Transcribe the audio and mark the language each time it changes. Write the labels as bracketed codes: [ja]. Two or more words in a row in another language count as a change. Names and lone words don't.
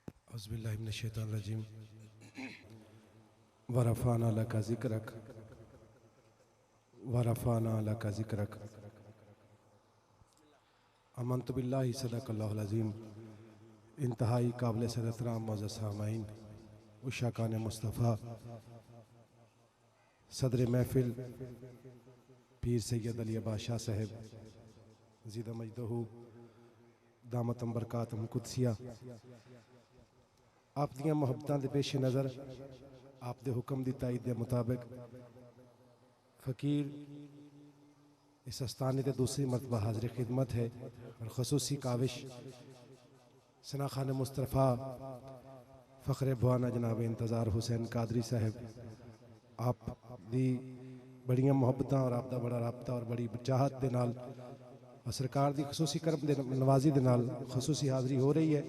[ar] أعوذ بالله من الشيطان الرجيم ورفعنا لك ذكرك ورفعنا لك ذكرك آمنت بالله صدق الله العظيم. [pa] انتہائی قابل صد احترام موجود سامعین عشاقان مصطفیٰ صدر محفل پیر سید علی بادشاہ صاحب زیدہ مجدہ دامت برکاتہم قدسیہ آپ دیاں محبتاں دے پیش نظر آپ دے حکم دی تائید دے مطابق فقیر اس آستانے تے دوسری مرتبہ حاضر خدمت ہے اور خصوصی کاوش ثنا خوان مصطفیٰ فخر بوانہ جناب انتظار حسین قادری صاحب آپ دی بڑیاں محبتاں اور آپ دا بڑا رابطہ اور بڑی چاہت دے نال اور سرکار دی خصوصی کرم دے نوازی دے نال خصوصی حاضری ہو رہی ہے.